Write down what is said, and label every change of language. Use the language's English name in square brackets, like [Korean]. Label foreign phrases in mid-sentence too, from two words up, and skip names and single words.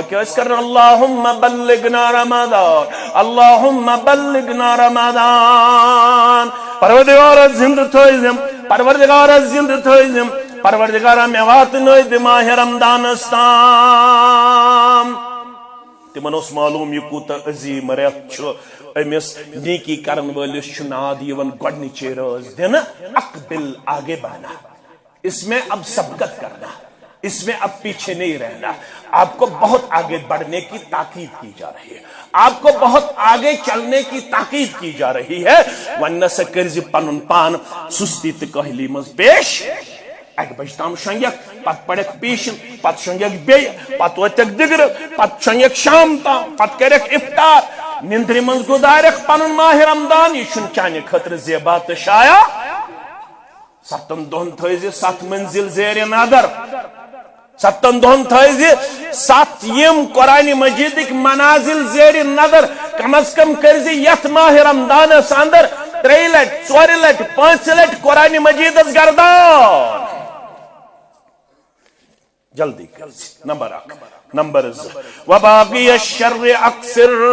[Kashmiri] کیٛاہ ٲسۍ کران [Arabic] اللہُمہ بلغنا رمضان اللہُمہ بلغنا رمضان [Kashmiri] پروردگارا زندٕ تھٲیزم پروردگارا زندٕ تھٲیزم پروردگارا مےٚ واتنٲے دِ ماہ رمضانس تام تمن اوس معلوم یہ کوٗتاہ عظیٖم رٮ۪تھ چھُ امس نیکی کرن وٲلِس چھُ ناد یِوان گۄڈنِچے رٲژ دِنہٕ [Urdu] اقبل آگے بڑھنا اس میں اب سبقت کرنا اس میں اب پیچھے نہیں رہنا آپ کو بہت آگے بڑھنے کی تاکید کی جا رہی ہے آپ کو بہت آگے چلنے کی تاکید کی جا رہی ہے ورنہ [Kashmiri] سے کرزِ پنن پان سستی تہٕ کٲہلی منٛز پیش 1 بجہِ تام شۄنگکھ پتہٕ پرکھ پیشن پتہٕ شۄنگکھ بیٚیہِ پتہٕ وٲتکھ دِگرٕ پتہٕ شۄنگکھ شام تام پتہٕ کٔرکھ افطار نندرِ منٛز گُزارکھ پنُن ماہ رمضان یہ چھُنہٕ چانہِ خٲطرٕ زیبا تہٕ شایع 7 دۄہن تھٲیزِ 7 منزل زیرِ نظر 7 دۄہن تھٲیزِ 7 یِم قرآنِ مجیدٕکۍ منازل زیرِ نظر کم از کم کٔرزِ یتھ ماہ رمضانس اندر 3 لٹہِ 4 لٹہِ 5 لٹہِ قرآنِ مجیدس گردان جلدی کرزِ نمبر 1 نمبر 2 [Arabic] وباقی الشر اکثر